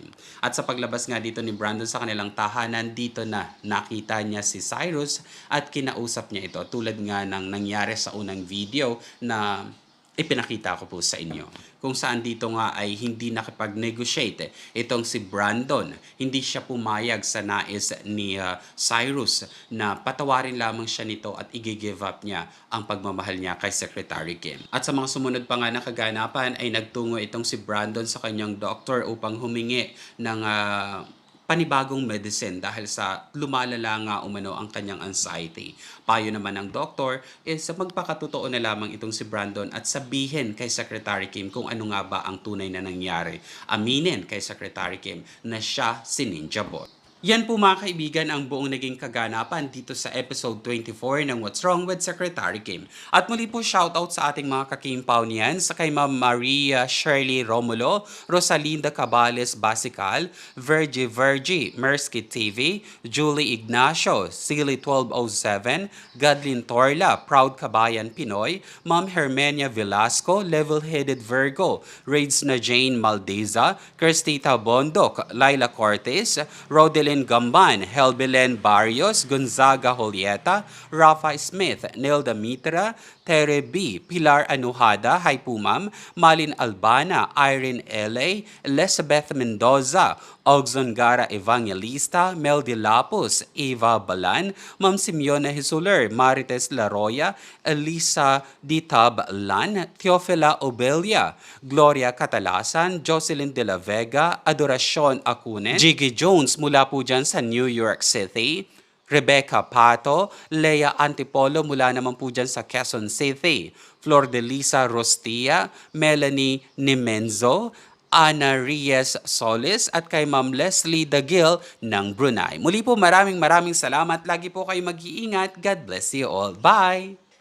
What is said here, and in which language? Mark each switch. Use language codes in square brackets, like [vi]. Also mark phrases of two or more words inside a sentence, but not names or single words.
[tl] At sa paglabas nga dito ni Brandon sa kanilang tahanan, dito na nakita niya si Cyrus at kinausap niya ito tulad nga ng nangyari sa unang video na ipinakita ko po sa inyo. Kung saan dito nga ay hindi nakipag-negotiate itong si Brandon. Hindi siya pumayag sa nais ni Cyrus na patawarin lamang siya nito at i-give up niya ang pagmamahal niya kay Secretary Kim. At sa mga sumunod pa nga na kaganapan ay nagtungo itong si Brandon sa kanyang doktor upang humingi ng panibagong medicine dahil sa lumalala nga umano ang kanyang anxiety. Payo naman ng doktor is magpakatotoo na lamang itong si Brandon at sabihin kay Secretary Kim kung ano nga ba ang tunay na nangyari. Aminin kay Secretary Kim na siya si Ninja Boy. Yan po mga kaibigan ang buong naging kaganapan dito sa episode 24 ng What's Wrong with Secretary Kim. At muli po shoutout sa ating mga kakimpaw niyan sa kay Ma'am Maria Shirley Romulo, Rosalinda Cabales Basical, Vergie, Mersky TV, Julie Ignacio, Silly 1207, Godlin Torla, Proud Kabayan Pinoy, Ma'am Hermenia Velasco, Level-Headed Virgo, Raids na Jane Maldeza, Cristita Bondok, Laila Cortez, Rodelin Gamban, Helbelen Barrios, Gonzaga Julieta, Rafa Smith, Nelda Mitra, Tere B, Pilar Anuhada, Hi po ma'am, Malin Albana, Irene L.A., Elizabeth Mendoza, Ogzon Gara Evangelista, Mel De Lapus, Eva Balan, Ma'am Simeona Hisuler, Marites Laroya, Elisa Ditab Lan, Teofila Obelia, Gloria Catalasan, Jocelyn De La Vega, Adoracion Acunes, Jiggy Jones mula po dyan sa New York City, Rebecca Pato, Lea Antipolo mula naman po dyan sa Quezon City, Flor de Lisa Rostia, Melanie Nimenzo, Ana Reyes Solis at kay Ma'am Leslie Dagil ng Brunei. Muli po maraming salamat. Lagi po kayo mag-iingat. [en] God bless you all. Bye!